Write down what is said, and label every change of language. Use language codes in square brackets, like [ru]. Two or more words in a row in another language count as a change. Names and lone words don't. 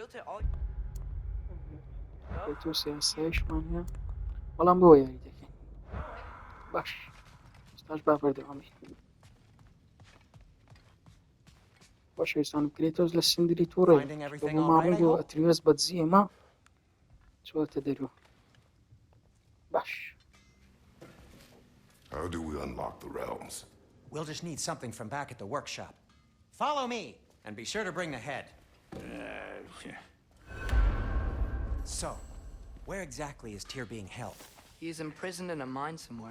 [ckb] کرێتۆس یاساییشمان هەیە، بەڵام بۆ یاری دەکەین. باش، ئێستاش با بەردەوام بین. خۆشەویستانم کرێتۆس لە سیندری تووڕێ بۆ ماڕووی بۆ ئەتریوس بەدزی ئێمە چۆتە دەرەوە. باش. [en] How do we unlock the realms? We'll just need something from back at the workshop. Follow me, and be sure to bring the head. So, where exactly is Tyr being held? He's imprisoned in a mine somewhere.